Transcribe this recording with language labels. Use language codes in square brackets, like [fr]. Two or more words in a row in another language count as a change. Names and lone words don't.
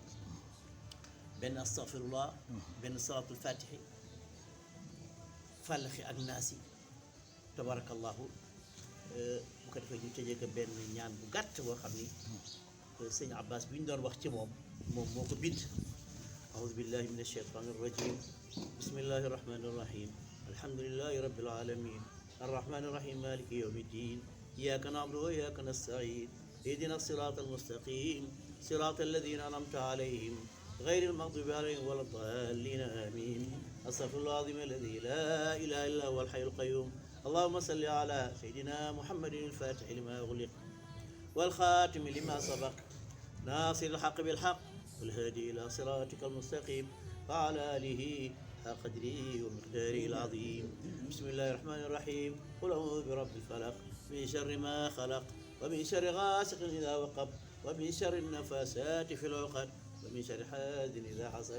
[wo] benn astaghfirullah benn [ar] صلاة الفاتح [wo] fàllaxi ak naasi tabarakallahu bu ko defee ñu tëjee ko benn ñaan bu gàtt boo xam ni sëñ Abbas bi ñu doon wax ci moom moo ko [ar] bind أعوذ بالله من الشيطان الرجيم بسم الله الرحمن الرحيم الحمد لله رب العالمين الرحمن الرحيم مالك يوم الدين إياك نعبد وإياك نستعين اهدنا الصراط المستقيم صراط الذين أنعمت عليهم غير المغضوب عليهم ولا الضالين آمين أستغفر الله العظيم الذي لا إله إلا هو الحي القيوم اللهم صل على سيدنا محمد الفاتح لما أغلق والخاتم لما سبق ناصر الحق بالحق والهادي إلى صراطك المستقيم وعلى آله حق قدره ومقداره العظيم بسم الله الرحمن الرحيم قل أعوذ برب الفلق من شر ما خلق ومن شر غاسق إذا وقب ومن شر النفاسات في العقد ومن شر حاسد إذا حسد.